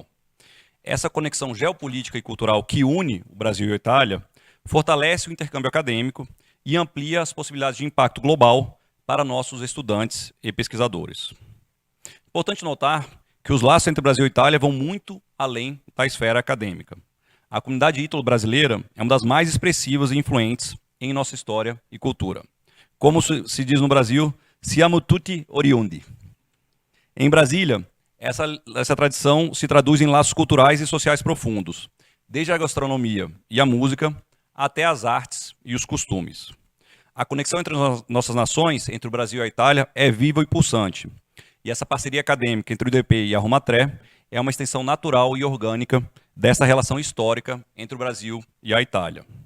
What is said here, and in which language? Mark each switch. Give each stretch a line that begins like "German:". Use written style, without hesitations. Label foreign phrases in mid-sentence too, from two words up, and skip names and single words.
Portuguese: Essa conexão geopolítica e cultural que une o Brasil e a Itália fortalece o intercâmbio acadêmico e amplia as possibilidades de impacto global para nossos estudantes e pesquisadores. Importante notar que os laços entre Brasil e Itália vão muito além da esfera acadêmica. A comunidade ítalo-brasileira é uma das mais expressivas e influentes em nossa história e cultura. Como se diz no Brasil,
Italian: siamo tutti oriundi.
Portuguese: Em Brasília, essa tradição se traduz em laços culturais e sociais profundos, desde a gastronomia e a música até as artes e os costumes. A conexão entre nossas nações, entre o Brasil e a Itália, é viva e pulsante. E essa parceria acadêmica entre o IDP e a Romatré é uma extensão natural e orgânica dessa relação histórica entre o Brasil e a Itália.